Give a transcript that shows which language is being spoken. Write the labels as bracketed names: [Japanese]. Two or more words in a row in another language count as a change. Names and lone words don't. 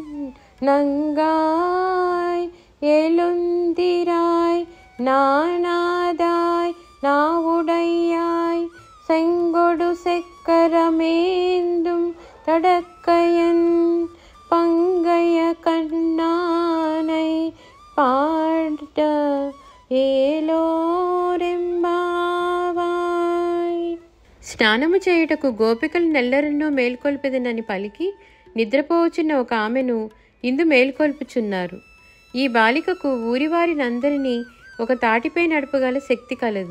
[Tamil] நங்காய் எழுந்திராய் நானாதாய் நாவுடையாய் செங்கொடு செக்கரமேந்தும் தடக்கையன் பங்கைய கண்ணானை பாட ஏலோரெம்பாவாய். [Telugu] స్నానము చేయుటకు గోపికలు నెల్లరెన్నో మేల్కొల్పెదనని పలికి నిద్రపోవచ్చున్న ఒక ఆమెను ఇందు మేల్కొల్పుచున్నారు. ఈ బాలికకు ఊరివారినందరినీ ఒక తాటిపై నడపగల శక్తి కలదు.